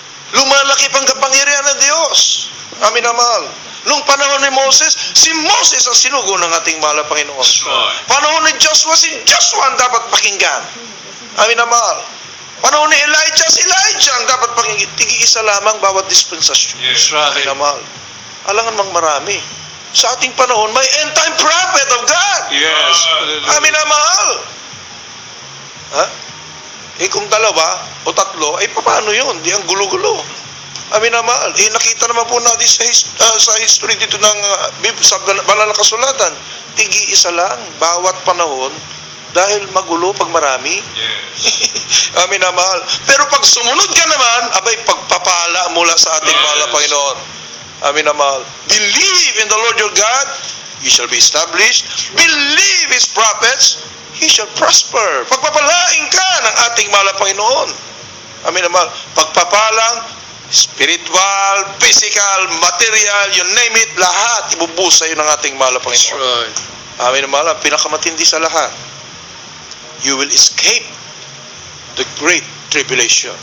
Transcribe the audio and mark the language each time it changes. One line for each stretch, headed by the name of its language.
Filipino: Lumalaki pang kapangyarihan ng Diyos. Amin na mahal. Nung panahon ni Moses, si Moses ang sinugo ng ating mahal na Panginoon. Panahon ni Joshua, si Joshua ang dapat pakinggan. Amin na mahal. Panahon ni Elijah, si Elijah ang dapat pakinggan. Tigi-isa lamang bawat dispensasyon.
English: Yes,
Filipino: Amin na mahal. Alangan mang marami. Sa ating panahon, may
English: end-time prophet of God. Yes.
Filipino: Amin na mahal. Ha? Eh kung dalawa o tatlo, ay paano yun? Di ang gulo-gulo. Amin na mahal. Eh nakita naman po natin sa history dito ng sa banal na kasulatan. Tigi-isa lang, bawat panahon, dahil magulo pag marami.
English: Yes.
Filipino: Amin na mahal. Pero pag sumunod ka naman, abay pagpapala mula sa ating mahal na Panginoon. Amin na mahal.
English: Believe in the Lord your God, you shall be established. Believe His prophets, He shall prosper.
Filipino: Pagpapalain ka ng ating mahal na Panginoon. Amin na mahal. Pagpapalang, spiritual, physical, material,
English: you name it,
Filipino: lahat ibubusa yun ng ating mahal na Panginoon.
English: Right.
Filipino: Amin na mahal. Ang pinakamatindi sa lahat,
English: you will escape the great tribulation.